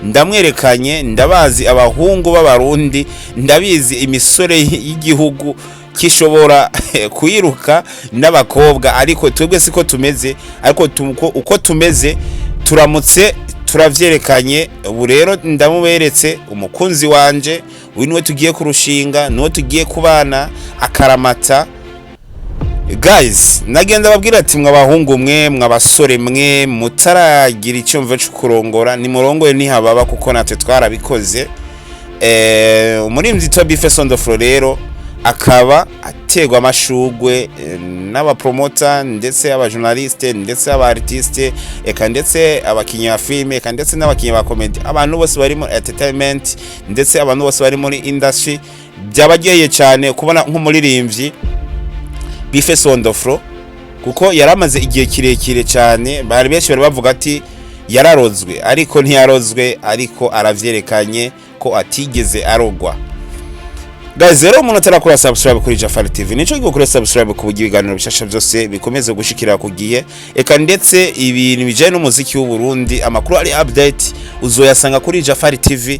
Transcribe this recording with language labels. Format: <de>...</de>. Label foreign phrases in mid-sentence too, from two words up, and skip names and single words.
<rn>ndamwerekanye ndabazi abahungu b'abarundi ndabizi imisore y'igihugu kishobora kwiruka n'abakobwa ariko twebwe siko tumeze ariko uko tumeze turamutse turavyerekanye ubu rero ndamuberetse umukunzi wanje niwe tugiye kurushinga niwe tugiye kubana akaramata. Guys, nagenda babwira ati mwabahungu mwe mwabasore mwe mutaragira icyumvo cyo kurongora ni murongoye ntihababa kuko natwe twarabikoze. Umurimvyi to B-fACE on the floor rero akaba ategwa amashugwe n'aba promoter ndetse aba journaliste ndetse aba artiste eka ndetse abakinya filme eka ndetse n'abakinya ba comedy abantu bose bari muri entertainment ndetse abantu bose bari muri industry byabageye cyane kubona nk'umuririmbyi B-fACE on the floor kuko yaramaze igihe kirekire cyane bari benshi bari bavuga ati yararozwe ariko ntiyarozwe ariko aravyerekanye ko atigeze arogwa. Guys, rero umuntu atarakora subscribe kuri Jafari TV nico gikora subscribe ku bugi biganiro bishasha byose bikomeze gushikira kugiye eka ndetse ibintu bijanye n'umuziki w'u Burundi amakuru ari update uzoyasanga kuri Jafari TV.</rn>